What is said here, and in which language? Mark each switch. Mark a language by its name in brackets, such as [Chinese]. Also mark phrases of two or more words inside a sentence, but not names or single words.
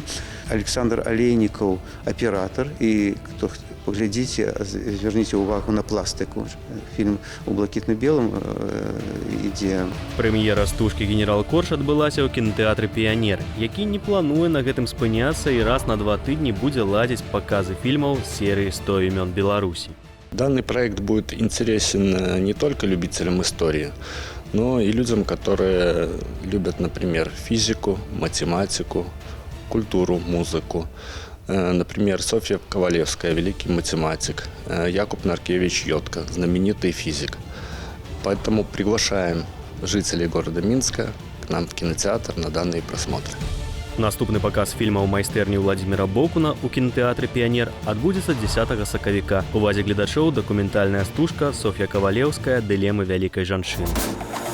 [Belarusian] Александр Алейнікаў, аператар, і хто поглядзіце, звярніце ўвагу на пластыку. Фільм у блакітна-белым ідзе. Прэм'ера стужкі «Генерал Корж» адбылася ў кінатэатры «Піянер», які не плануе на гэтым спыняцца і раз на 2 тыдні будзе ладзіць паказы фільмаў з серыі «100 імён Беларусі». [Russian] Данный проект будет интересен не только любителям истории, но и людям, которые любят, например, физику, математику, культуру, музыку. Например, Софья Ковалевская, великий математик, Якуб Наркевич Йодка, знаменитый физик. Поэтому приглашаем жителей города Минска к нам в кинотеатр на данные просмотры. [Belarusian] Наступны паказ фільма ў майстэрні Владимира Бокуна ў кінатэатры «Піянер» адбудзецца 10 сакавіка. У увазе гледачоў дакументальная стужка «Софья Ковалевская. Дылемы вялікай жанчыны».